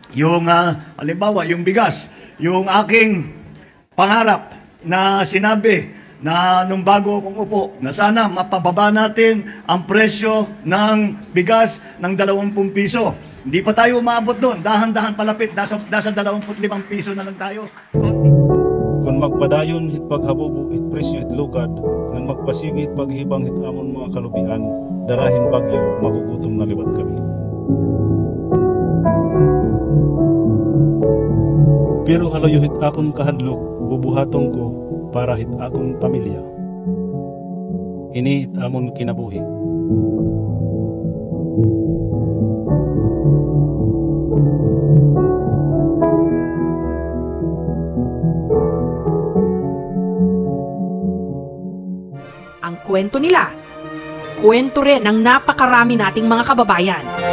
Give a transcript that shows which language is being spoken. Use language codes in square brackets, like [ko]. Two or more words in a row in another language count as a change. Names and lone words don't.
[tl] Yung halimbawa, yung bigas, yung aking pangarap na sinabi na nung bago akong upo, na sana mapababa natin ang presyo ng bigas ng 20 piso. Hindi pa tayo umabot doon, dahan-dahan palapit, nasa 25 piso na lang tayo. [war] Kung magpadayon hit paghabubo hit presyo hit lugad, nang magpasigi hit paghibang hit amon mga kalubian, darahin bagyo, magugutom na liwat kami. Pero halayo hit akong kahadlok, bubuhaton ko para hit akong pamilya. Ini hit amon kinabuhi. [tl] Ang kwento nila, kwento rin ng napakarami nating mga kababayan.